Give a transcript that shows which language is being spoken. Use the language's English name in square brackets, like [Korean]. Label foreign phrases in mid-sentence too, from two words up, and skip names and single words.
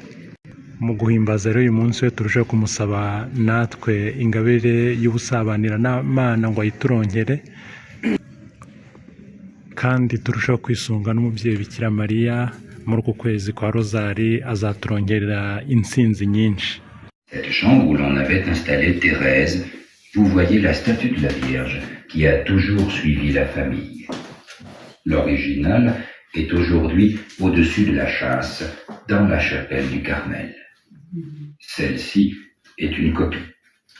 [Kinyarwanda] Mu guhimbaza rero uyu munsi we turushaho kumusaba natwe ingabire y'ubusabanira n'Imana ngo ayituronkere, kandi turushaho kwisunga n'umubyeyi Bikira Mariya muri uku kwezi kwa Rozari azaturongerera intsinzi nyinshi. [French] Cette chambre où l'on avait installé Thérèse, vous voyez la statue de la Vierge qui a toujours suivi la famille. L'original est aujourd'hui au-dessus de la châsse dans la chapelle du Carmel. Celle-ci est une copie.